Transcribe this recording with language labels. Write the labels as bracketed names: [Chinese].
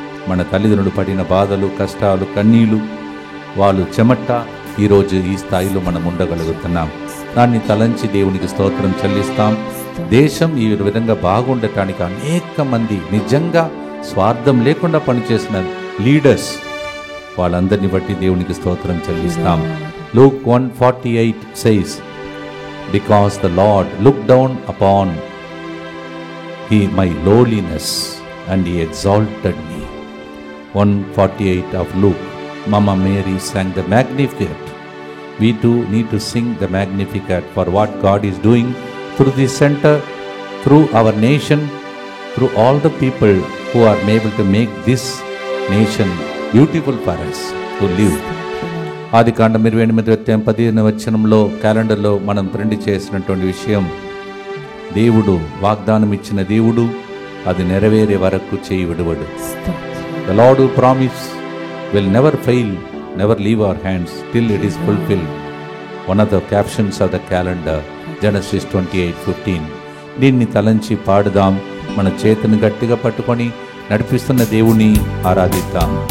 [Telugu] మన తల్లిదండ్రులు పడిన బాధలు, కష్టాలు, కన్నీళ్ళు, వాళ్ళు చెమట, ఈరోజు ఈ స్థాయిలో మనం ఉండగలుగుతున్నాం. దాన్ని తలంచి దేవునికి స్తోత్రం చెల్లిస్తాం. దేశం ఈ విధంగా బాగుండటానికి అనేక మంది నిజంగా స్వార్థం లేకుండా పనిచేసిన లీడర్స్ వాళ్ళందరినీ బట్టి దేవునికి స్తోత్రం చెల్లిస్తాం. [English] Luke 1:48 says, because the Lord looked down upon my lowliness and he exalted me. 1:48 of Luke. Mama Mary sang the Magnificat. We too need to sing the Magnificat for what God is doing through this center, through our nation, through all the people who are able to make this nation beautiful for us to live. [Telugu] ఆదికాండం 28:15 క్యాలెండర్లో మనం print చేసినటువంటి విషయం, దేవుడు వాగ్దానం ఇచ్చిన దేవుడు, అది నెరవేరే వరకు చేయి విడువడు. [English] The Lord who promised will never fail, never leave our hands till it is fulfilled. One of the captions of the calendar, Genesis 28:15. [Telugu] దీన్ని తలంచి పాడుదాం, మన చేతిని గట్టిగా పట్టుకొని నడిపిస్తున్న దేవుని ఆరాధిద్దాం.